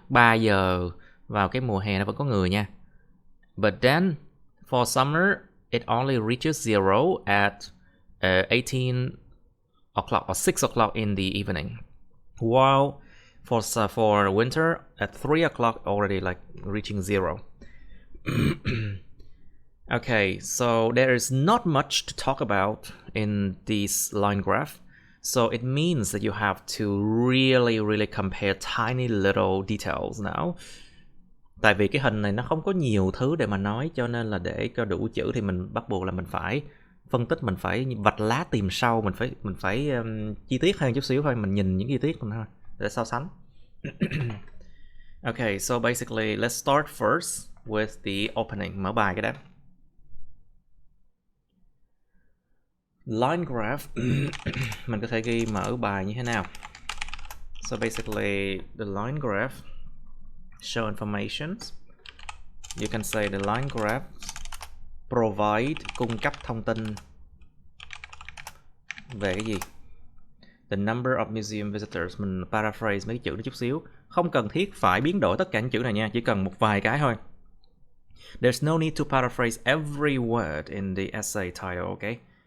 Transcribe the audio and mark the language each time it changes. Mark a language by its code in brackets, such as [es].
[vi] 3 giờ vào cái mùa hè nó vẫn có người nha. [en] But then for summer it only reaches 0 at 18 o'clock or 6 o'clock in the evening. While for winter at 3 o'clock already like reaching 0. Okay, so there is not much to talk about in this line graph. So it means that you have to really compare tiny little details now. [vi] Tại vì cái hình này nó không có nhiều thứ để mà nói, cho nên là để cho đủ chữ thì mình bắt buộc là mình phải phân tích, mình phải vạch lá tìm sâu, mình phải chi tiết hơn chút xíu thôi, mình nhìn những chi tiết thôi để so sánh. [en] Okay, so basically let's start first with the opening. [vi] Mở bài cái đó. [en] Line graph. [vi] Mình có thể ghi mở bài như thế nào. [en] So basically the line graph show information. You can say the line graph provide, [vi] cung cấp thông tin về cái gì? [en] The number of museum visitors. [vi] Mình paraphrase mấy chữ đó chút xíu. Không cần thiết phải biến đổi tất cả những chữ này nha, chỉ cần một vài cái thôi. [en] There's no need to paraphrase every word in the essay title, okay?